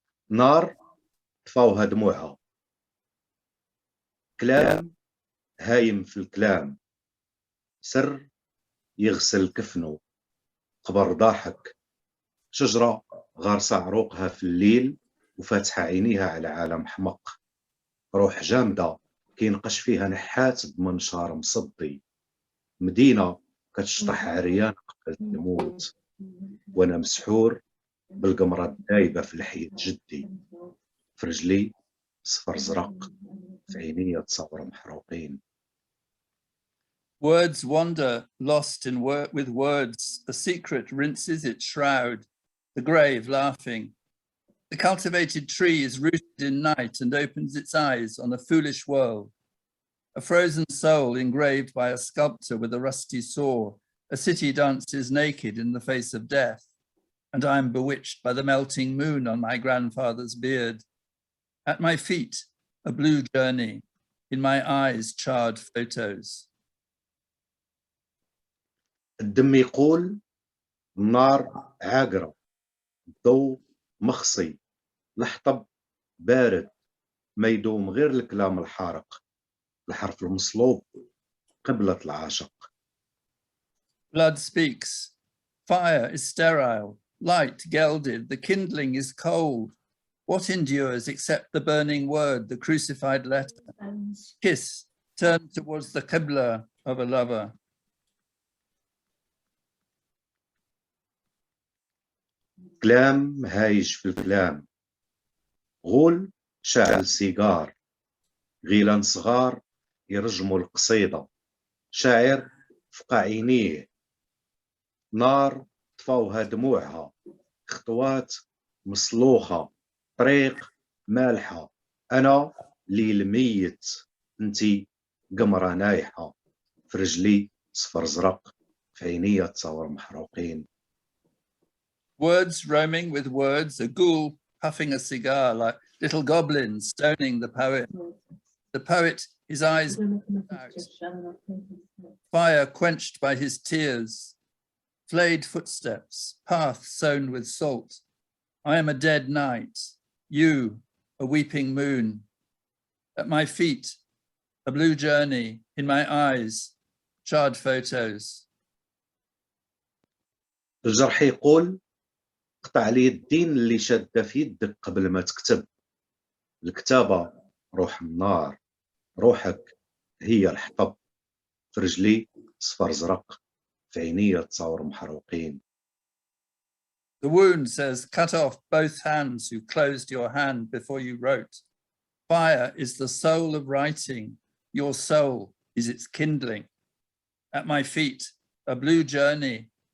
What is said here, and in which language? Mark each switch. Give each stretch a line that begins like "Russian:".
Arabic: نار طفوها دموعها، كلام هايم في الكلام، سر يغسل كفنه، قبر ضاحك، شجرة غارسة عروقها في الليل وفاتحة عينيها على عالم حمق، روح جامدة كينقش فيها نحات بمنشار مصدي، مدينة كتشطح عريان قبل تموت، وانا مسحور بالقمرة الدايبة في لحية جدي، في رجلي صفر زرق، في عيني تصور محروقين.
English: Words wander, lost in with words. A secret rinses its shroud, the grave laughing. The cultivated tree is rooted in night and opens its eyes on a foolish world. A frozen soul engraved by a sculptor with a rusty saw. A city dances naked in the face of death. And I am bewitched by the melting moon on my grandfather's beard. At my feet, a blue journey. In my eyes, charred photos.
Arabic: الدم يقول النار عاقرة، الضوء مخصي، الحطب بارد، ما يدوم غير الكلام الحارق، الحرف المصلوب قبلة العاشق.
English: Blood speaks. Fire is sterile, light gelded, the kindling is cold. What endures except the burning word, the crucified letter? Kiss, turn towards the qibla of a lover.
Arabic: كلام هايج في الكلام، غول شعل سيجار، غيلان صغار يرجموا القصيدة، شاعر فقع عينيه، نار طفوها دموعها، خطوات مصلوخة، طريق مالحة، أنا ليل ميت، انتي قمرة نايحة، في رجلي صفر زرق، في عينية تصور محروقين.
English: Words roaming with words, a ghoul puffing a cigar like little goblins stoning the poet. The poet, his eyes out, fire quenched by his tears, flayed footsteps, path sown with salt. I am a dead night, you, a weeping moon. At my feet, a blue journey, in my eyes, charred photos.
Arabic: الجرح يقول قطع لي الدين اللي شادة في يدك قبل ما تكتب. الكتابة روح النار، روحك هي الحطب. في رجلي صفر زرق، في عينية تصور محروقين.
English: The wound says, cut off both hands who closed your hand before you wrote. Fire is the soul of writing. Your soul is its kindling. At my feet, a blue journey.